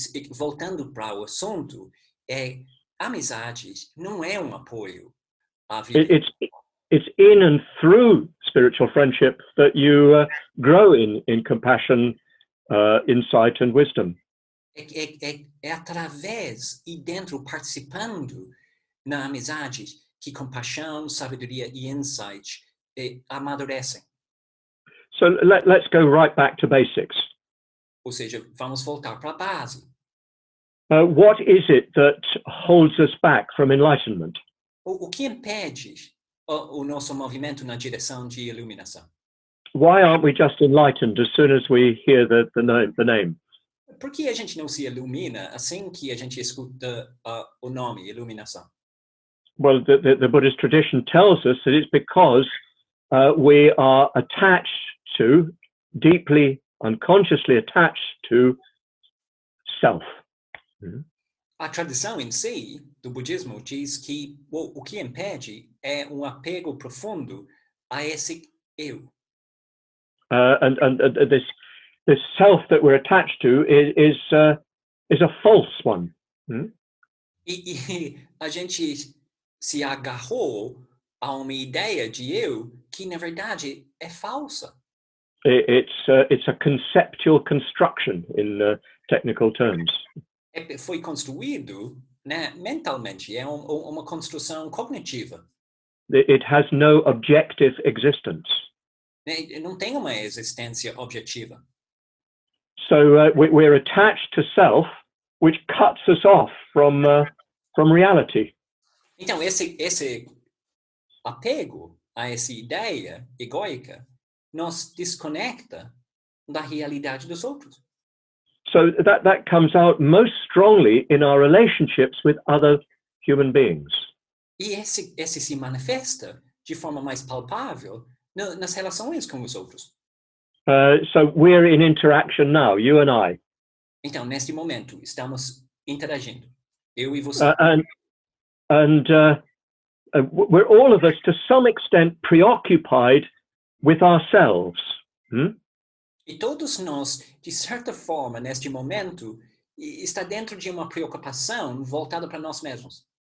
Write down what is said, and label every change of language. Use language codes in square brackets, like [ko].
[pt] Voltando para o assunto, amizade não é um apoio à vida. [en] It's in and through spiritual friendship that you grow in compassion, insight and wisdom. [pt] É através e dentro, participando na amizade, que compaixão, sabedoria e insight amadurecem. [en] So let's go right back to basics. [pt] Ou seja, vamos voltar para a base. [en] What is it that holds us back from enlightenment? [pt] O que impede o nosso movimento na direção de iluminação? [en] Why aren't we just enlightened as soon as we hear the name? [pt] Por que a gente não se ilumina assim que a gente escuta o nome, iluminação? [en] Well, the Buddhist tradition tells us that it's because we are attached to, deeply, unconsciously attached to self. [pt] A tradição em si do budismo diz que o que impede é um apego profundo a esse eu. [en] And this self that we're attached to is a false one. [pt] E a gente se agarrou a uma ideia de eu que na verdade é falsa. [en] It's a conceptual construction in technical terms. [pt] Foi construído, né, mentalmente, é uma construção cognitiva. [en] It has no objective existence. [pt] Não tem uma existência objetiva. [en] So we're attached to self, which cuts us off from reality. [pt] Então esse apego a essa ideia egoica nos desconecta da realidade dos outros. [en] So that comes out most strongly in our relationships with other human beings. [pt] E esse se manifesta de forma mais palpável nas relações com os outros. [en] So we're in interaction now, you and I. [pt] Então, neste momento, estamos interagindo, eu e você. [en] And we're all of us, to some extent, preoccupied with ourselves. [pt] E todos nós, de certa forma, neste momento, está dentro de uma preocupação voltada para nós mesmos.